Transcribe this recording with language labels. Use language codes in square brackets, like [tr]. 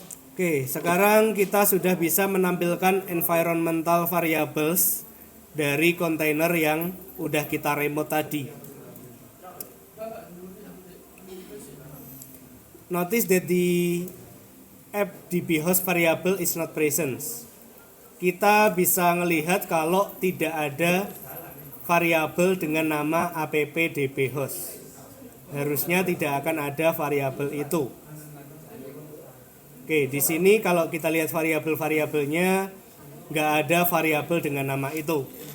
[id] Oke, sekarang kita sudah bisa menampilkan environmental variables dari kontainer yang udah kita remote tadi. [en] Notice that the FDB host variable is not present. [id] Kita bisa melihat kalau tidak ada variabel dengan nama appdbhost. Harusnya tidak akan ada variabel itu. Oke, di sini kalau kita lihat variabel-variabelnya nggak ada variabel dengan nama itu.